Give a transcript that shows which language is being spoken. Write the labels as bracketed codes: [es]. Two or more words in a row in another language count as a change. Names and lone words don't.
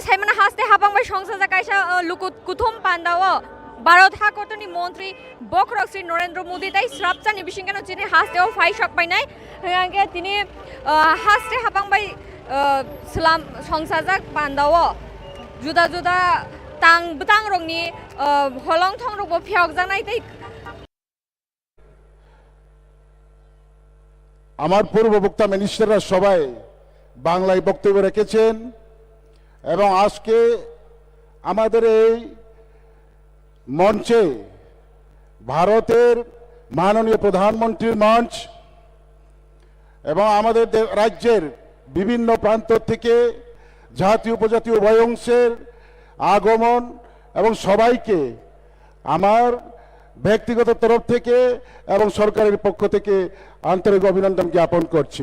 [trp] साइमाना हास्ते हाबांबाय संसार जाकायसा लुकुत कुथुम पान्दाव भारत हाकतनि मन्त्री बक्रक श्री नरेंद्र मोदी ताइ श्रापचानि बिसिंगानो तिनि हास्तेव फाइ सकबाय नाइ हांगे तिनि हास्ते हाबांबाय सलाम संसार जाक पान्दाव जुदा जुदा तां बुतां रंनि हलं थं रंबो फियक जानाय ताइ [bn] আমার পূর্ববক্তা মিনিস্টাররা সবাই বাংলায় বক্তব্য রেখেছেন এবং আজকে আমাদের এই মঞ্চে ভারতের মাননীয় প্রধানমন্ত্রীর মঞ্চ এবং আমাদের রাজ্যের বিভিন্ন প্রান্ত থেকে জাতীয় উপজাতীয় উভয় অংশের আগমন এবং সবাইকে আমার ব্যক্তিগত তরফ থেকে এবং সরকারের পক্ষ থেকে আন্তরিক অভিনন্দন জ্ঞাপন করছি।